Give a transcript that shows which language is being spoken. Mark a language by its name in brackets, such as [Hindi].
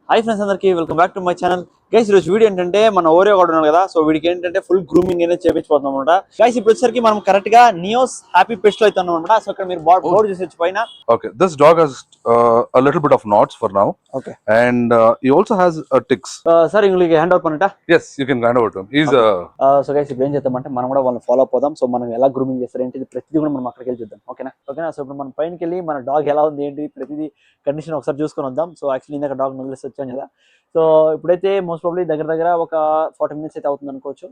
[Telugu] Hi friends అందరికీ [English] Welcome back to my channel. [Telugu] Guys ఈరోజు video ఏంటంటే మన ఓరియో కూడా ఉన్నాడు కదా, సో వీడికి ఏంటంటే ఫుల్ గ్రూమింగ్ అనేది చేపించిపోతున్నాం అనమాట. గైస్ ఇప్పుడు వచ్చేసరికి మనం కరెక్ట్ గా నియోస్ హ్యాపీ పెస్ట్ లో అవుతున్నాం అనమాట. సో ఇక్కడ మీరు బోర్డు చూసి పైన. [English] Okay, this dog has a little bit of knots for now. Okay. And he also has a ticks. [Telugu] Sir English hand over పన్నట. [English] Yes, you can hand over to him. He's [Telugu] so guys ఇప్పుడు ఏం చేద్దామంటే మనం కూడా వాళ్ళని follow up అవుదాం. So మనం ఎలా grooming చేస్తారు ఏంటి ప్రతిదీ కూడా మనం అక్కడికి వెళ్ళి చూద్దాం. ఓకేనా. సో ఇప్పుడు మనం పైనకి వెళ్ళి మన డాగ్ ఎలా ఉంది ఏంటి ప్రతిదీ కండిషన్ ఒకసారి చూసుకొని వద్దాం. సో యాక్చువల్లీ ఇందాక డాగ్ వదిలేసి వచ్చాను కదా. సో ఇప్పుడైతే మోస్ట్ ప్రాబ్లీ దగ్గర ఒక 40 minutes అయితే అవుతుంది అనుకోవచ్చు.